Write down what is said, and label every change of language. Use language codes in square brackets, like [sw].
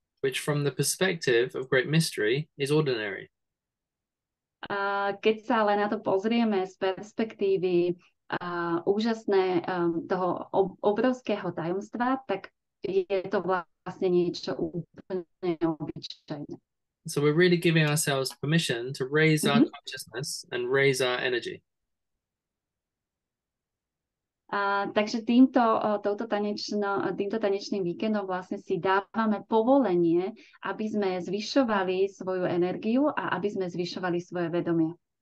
[en] Which from the perspective of great mystery is ordinary. [sk] Keď sa ale na to pozrieme z perspektívy úžasné toho obrovského tajomstva, tak je to vlastne niečo úplne obyčajné. [en] So we're really giving ourselves permission to raise our consciousness and raise our energy. [sk] Takže týmto tanečným víkendom vlastne si dávame povolenie, aby sme zvyšovali svoju energiu a aby sme zvyšovali svoje vedomie.